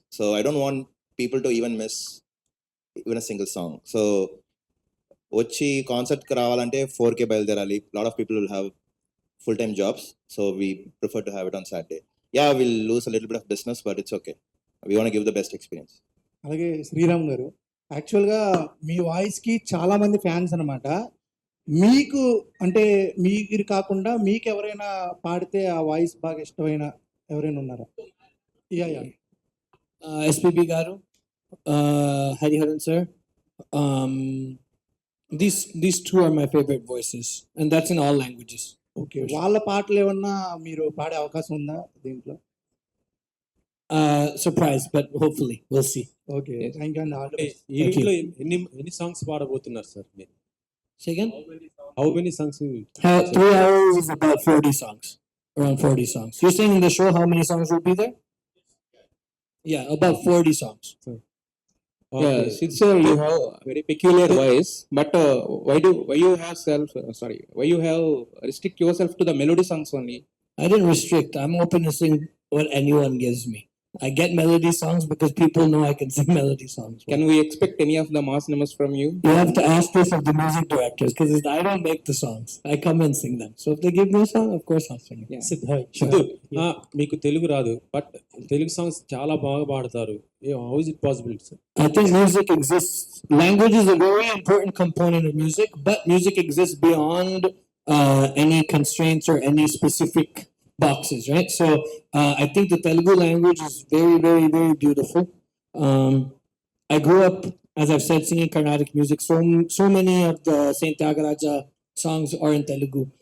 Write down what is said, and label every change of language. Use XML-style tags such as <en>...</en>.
<en>So I don't want people to even miss even a single song.</en> <te>So వచ్చి కాన్సర్ట్కి రావాలంటే 4K బయలుదేరాలి.</te> <en>Lot of people will have full time jobs, so we prefer to have it on Saturday. Yeah will lose a little bit of business, but it's okay. We want give the best experience.</en> <te>అలాగే శ్రీరామ్ గారు, యాక్చువల్గా మీ వాయిస్కి చాలా మంది fans అనమాట. మీకు అంటే మీరు కాకుండా మీకు ఎవరైనా పాడితే ఆ వాయిస్ బాగా ఇష్టమైన ఎవరైనా ఉన్నారా? యా</te> <en>SPB garu, Hariharan sir. These two are my favorite voices, and that's in all languages.</en> <te>Okay, వాళ్ళ పాటలు ఏమన్నా మీరు పాడే అవకాశం ఉందా దీంట్లో?</te> <en>Surprise, but hopefully we'll see. Okay, thank you అండి. All the best.</en> <te>ఈవెంట్లో ఎన్ని సాంగ్స్ పాడబోతున్నారు సార్ మీరు?</te> <en>Say again? How many songs? 3 hours is about 40 songs. Around 40 songs. You're saying in the show how many songs will be there? Yeah, about 40 songs. Yeah, Sid sir, you have a very peculiar voice, but why you have restrict yourself to the melody songs only? I didn't restrict. I'm open to sing what anyone gives me. I get melody songs because people know I can sing melody songs. Can we expect any of the mass numbers from you? You have to ask this of the music directors because I don't make the songs. I come and sing them. So if they give me a song, of course I'll sing it. Yeah.</en> <te>Siddhu, మీకు తెలుగు రాదు, but Telugu songs చాలా బాగా పాడతారు.</te> <en>How is it possible, sir? I think music exists. Language is a very important component of music, but music exists beyond any constraints or any specific boxes, right? So I think the Telugu language is very, very, very beautiful. I grew up, as I've said, singing Carnatic music. So many of the Saint Tyagaraja songs are in Telugu.</en>